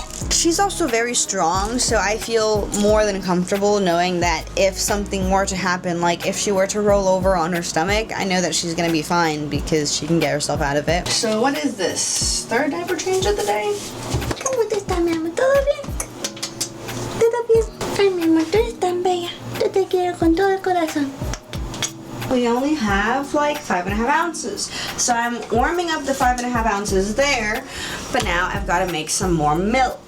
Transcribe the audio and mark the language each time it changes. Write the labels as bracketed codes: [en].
[en] She's also very strong, so I feel more than comfortable knowing that if something were to happen, like if she were to roll over on her stomach, I know that she's gonna be fine because she can get herself out of it. So what is this? Third diaper change of the day? [es] ¿Cómo te está, mi amor? ¿Todo bien? ¿Todo bien? Ay, mi amor, tú eres tan bella. Yo te quiero con todo el corazón. [en] We only have like 5.5 ounces. So I'm warming up the 5.5 ounces there, but now I've got to make some more milk.